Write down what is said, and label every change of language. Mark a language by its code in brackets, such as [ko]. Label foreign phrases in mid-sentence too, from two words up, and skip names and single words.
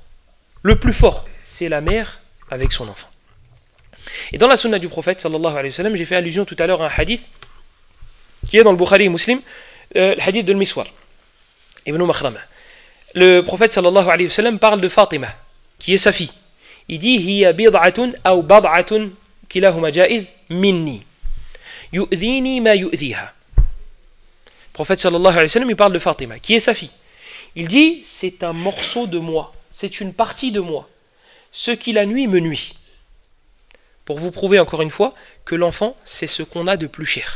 [fr] Le plus fort, c'est la mère avec son enfant. Et dans la sunna du prophète, [ar] صلى الله عليه وسلم, [fr] j'ai fait allusion tout à l'heure à un hadith qui est dans le Bukhari et Muslim, le hadith de Miswar, Ibn Makhrama. Le prophète, [ar] صلى الله عليه وسلم, [fr] parle de Fatima, qui est sa fille. Il dit, [ar] هي بِضعة أو بَضعة كلاهما جائز مني. يؤذيني ما يؤذيها. [fr] Le prophète, [ar] صلى الله عليه وسلم, [fr] il parle de Fatima, qui est sa fille. Il dit, c'est un morceau de moi, c'est une partie de moi. Ce qui la nuit me nuit. Pour vous prouver encore une fois que l'enfant, c'est ce qu'on a de plus cher.